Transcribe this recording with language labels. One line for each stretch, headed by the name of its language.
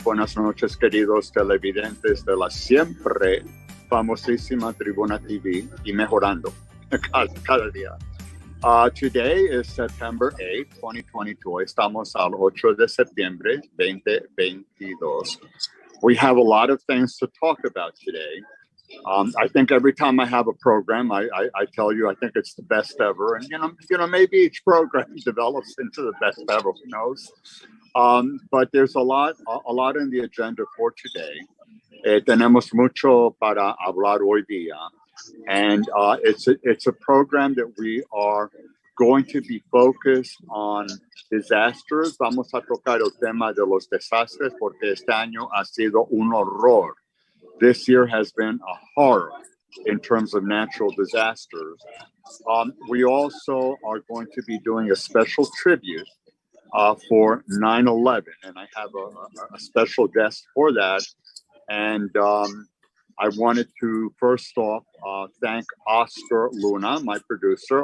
Spanish: Buenas noches, queridos televidentes de la siempre famosísima Tribuna TV y mejorando cada día.
English: Today is September 8, 2022.
Spanish: Estamos al 8 de septiembre 2022.
English: We have a lot of things to talk about today. I think every time I have a program, I tell you I think it's the best ever, and you know maybe each program develops into the best ever. Who knows? But there's a lot in the agenda for today.
Spanish: Tenemos mucho para hablar hoy día,
English: and it's a program that we are going to be focused on disasters.
Spanish: Vamos a tocar el tema de los desastres porque este año ha sido un horror.
English: This year has been a horror in terms of natural disasters. We also are going to be doing a special tribute for 9/11, and I have a special guest for that. And I wanted to first off thank Oscar Luna, my producer.